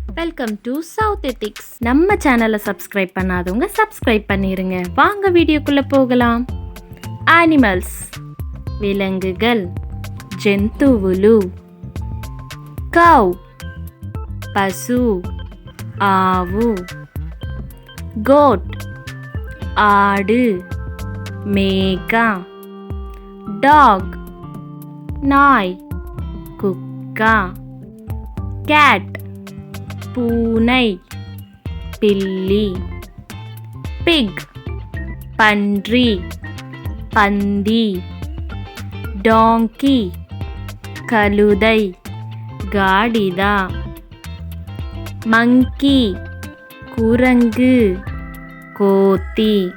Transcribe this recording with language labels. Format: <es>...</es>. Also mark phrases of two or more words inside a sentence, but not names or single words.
<en>welcome to</en> <ta>சவுத் எத்திக்ஸ். நம்ம சேனலை சப்ஸ்கிரைப் பண்ணாதவங்க சப்ஸ்கிரைப் பண்ணிருங்க. வாங்க வீடியோக்குள்ள போகலாம். அனிமல்ஸ் விலங்குகள்,</ta> <te>జంతువులు. కౌ పశు ఆవు. గోట్ ఆడు మేక. డాగ్ నాయ్ కుక్క.</te> <ta>క్యాట్ பூனை பில்லி. பிக் பன்றி பந்தி. டாங்கி கழுதை காடித. மங்கி குரங்கு கோத்தி.</ta>